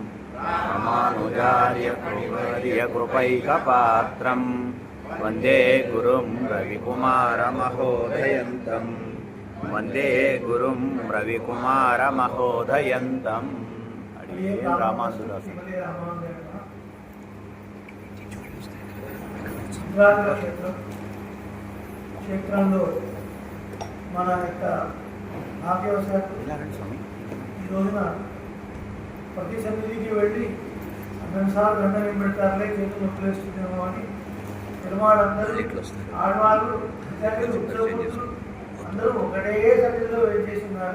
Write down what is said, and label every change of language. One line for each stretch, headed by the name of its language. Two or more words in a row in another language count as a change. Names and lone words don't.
Sanskrit: रामानुजार्यकृपैकपात्रं वन्दे गुरुं रविकुमारमहोदयन्तं वन्दे गुरुं रविकुमारमहोदयन्तम् रामानुदास
Telugu: క్షేత్రంలో మన యొక్క భాగ్యవశాత్తు ఈ రోజున ప్రతి సన్నిధికి వెళ్ళి 12 సార్లు దండం ఏం పెడతారులే చేతులు నొప్పులేస్తుందేమో అని పెరుమాళ్ళందరూ ఆడవాళ్ళు ఉద్యోగులు అందరూ ఒకటే సన్నిధిలో వెయిట్ చేస్తున్నారు.